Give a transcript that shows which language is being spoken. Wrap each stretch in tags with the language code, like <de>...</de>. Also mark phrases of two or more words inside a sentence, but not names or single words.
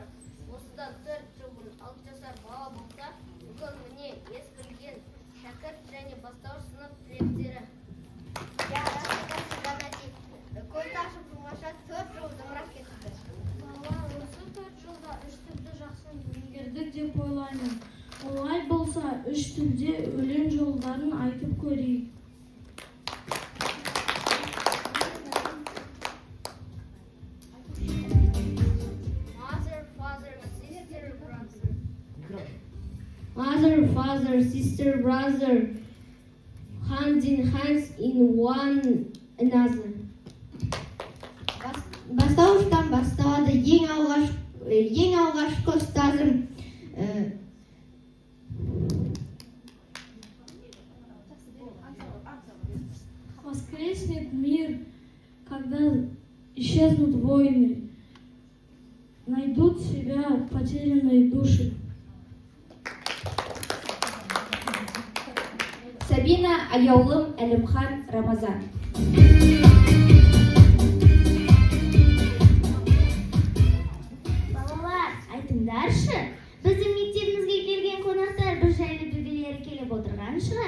<kk>Осыдан 4 жыл бұрын 6 жасар бала болса, бүгін міне ес білген шәкірт және бастауыш сынып түлектері. Көзді ашып жұмғаша 4 жыл зымырап кетті. Бала, осы 4 жылда 3 тілді жақсы меңгердік деп ойлаймын. Олай болса, 3 тілде өлең жолдарын айтып көрейік.</kk> <en>Mother, father, sister, brother, hand in hands in one another.</en> <kk>Бастауыштан басталады ең алғашқы ұстазым.</kk> <ru>Воскреснет мир, когда исчезнут войны, найдут себя потерянные души.</ru> <kk>Сабина, Аяулым, Әлімхан, Рамазан. Балалар, айтыңдаршы, біздің мектебімізге келген қонақтар бір жайлы білгілері келіп отырған шығар.</kk>